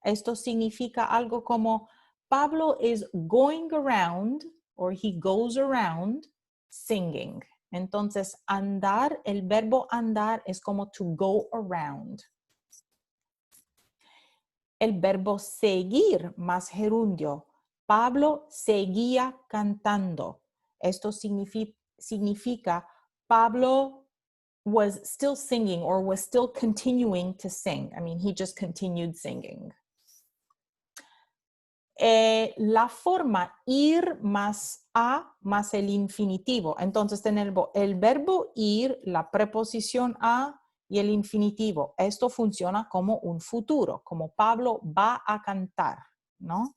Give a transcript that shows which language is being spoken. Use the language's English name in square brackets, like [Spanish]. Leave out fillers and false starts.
[Spanish] Esto significa algo como [English] Pablo is going around or he goes around singing. [Spanish] Entonces, andar, el verbo andar es como [English] to go around. [Spanish] El verbo seguir más gerundio. Pablo seguía cantando. Esto significa [English] Pablo was still singing or was still continuing to sing. I mean, he just continued singing. [Spanish] La forma ir más a más el infinitivo. Entonces tenemos el verbo ir, la preposición a y el infinitivo. Esto funciona como un futuro, como Pablo va a cantar, ¿no?